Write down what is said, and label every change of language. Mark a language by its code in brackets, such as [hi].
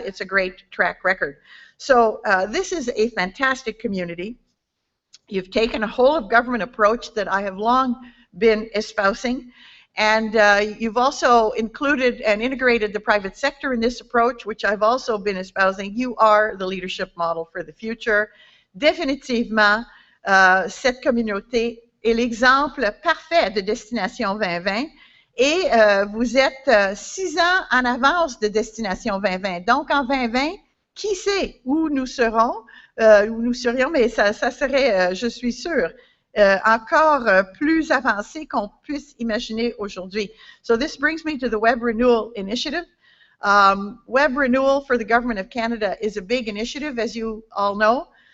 [en] It's a great track record. So this is a fantastic community. You've taken a whole of government approach that I have long been espousing, and you've also included and integrated the private sector in this approach, which I've also been espousing. You are the leadership model for the future. [fr] Définitivement, cette communauté est l'exemple parfait de Destination 2020. Et vous êtes 6 ans en avance de Destination 2020. Donc, en 2020, qui sait où nous serons, où nous serions, mais ça serait, je suis sûre, encore plus avancé qu'on puisse imaginer aujourd'hui. [en] So this brings me to the Web Renewal Initiative. Web Renewal for the Government of Canada is a big initiative, as you all know.